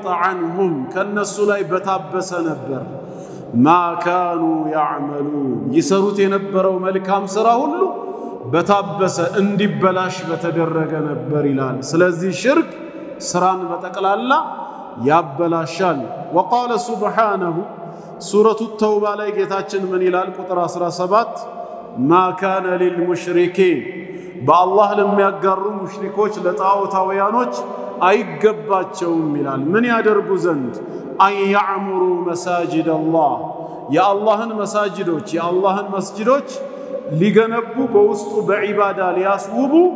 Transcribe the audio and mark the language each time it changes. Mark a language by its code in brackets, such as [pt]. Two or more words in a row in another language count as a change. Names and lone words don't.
[am] ዐንሁም ከነሱ ላይ በታበሰ ነበር [ar] ما كانوا يعملون [am] ይሰሩት የነበረው መልካም ሥራ ሁሉ በታበሰ እንዲበላሽ በተደረገ ነበር ይላል ስለዚህ ሽርክ ስራን በጠቅላላ ያበላሻል وقال سبحانه سورة التوبة ላይ ጌታችን ምን ይላል ቁጥር 17 [ar] ما كان للمشركين [am] በአላህ ለሚያጋሩ ሙሽሪኮች ለጣዖታውያኖች አይገባቸውም ይላል ምን ያደርጉ ዘንድ [ar] أن يعمروا مساجد الله [am] የአላህን መሳጅዶች የአላህን መስጂዶች ሊገነቡ በውስጡ በዒባዳ ሊያስውቡ